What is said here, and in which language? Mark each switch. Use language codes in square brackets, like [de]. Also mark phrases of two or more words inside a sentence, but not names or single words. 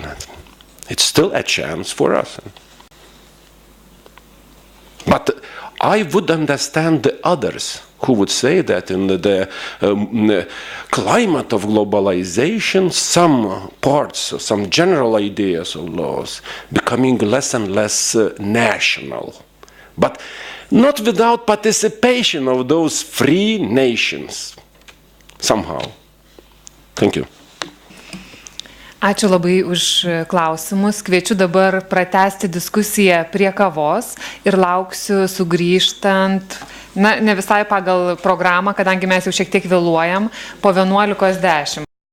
[en] It's still a chance for us. But I would understand the others who would say that in the climate of globalization, some parts, some general ideas of laws becoming less and less national. But not without participation of those free nations, somehow. Thank you. [lt] Ačiū labai už klausimus. Kviečiu dabar pratęsti diskusiją prie kavos ir lauksiu sugrįžtant, ne visai pagal programą, kadangi mes jau šiek tiek vėluojam, po 11:10.